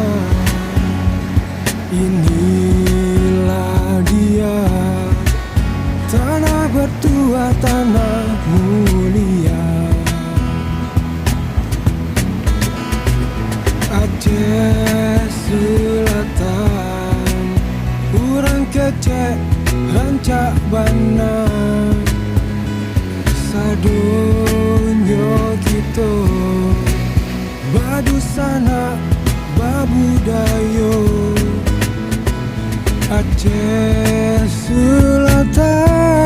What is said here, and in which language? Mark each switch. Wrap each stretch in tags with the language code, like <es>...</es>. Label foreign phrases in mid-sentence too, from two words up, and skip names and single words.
<id>Inilah dia tanah bertua, tanah mulia. Aceh Selatan,</id> <min>urang kecek rancak bana, sadonyo kita badusana babudayo.</min> <id>Aceh Selatan.</id>